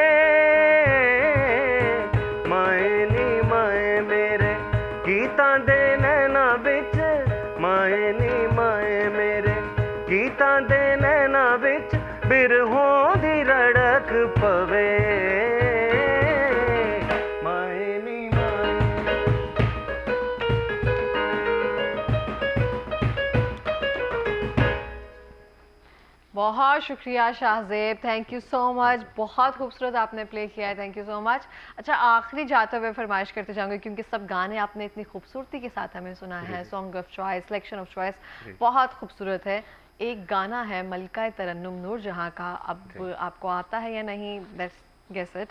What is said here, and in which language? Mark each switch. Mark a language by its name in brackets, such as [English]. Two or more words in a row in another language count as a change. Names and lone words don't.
[Punjabi] ਮਾਏ ਨੀ ਮਾਏ ਮੇਰੇ ਗੀਤਾਂ ਦੇ ਨੈਣਾਂ ਵਿੱਚ, ਮਾਏ ਨੀ ਮਾਏ ਮੇਰੇ ਗੀਤਾਂ ਦੇ ਨੈਣਾਂ ਵਿੱਚ, ਬਿਰਹੋਂ ਦੀ ਰੜਕ ਪਵੇ। ਮਾਏ ਨੀ ਮਾਏ। [Hindi] बहुत शुक्रिया शाहजेब, [English] Thank you so much. [Hindi] बहुत खूबसूरत आपने प्ले किया है, [English] thank you so much. [Hindi] अच्छा, आखिरी जाते हुए फरमाइश करते जाऊंगी क्योंकि सब गाने आपने इतनी खूबसूरती के साथ हमें सुना है। [English] Song of choice, selection of choice [Hindi] बहुत खूबसूरत है। एक गाना है मलका तरन्नुम नूर जहाँ का, अब आपको आता है या नहीं, [English] let's guess it.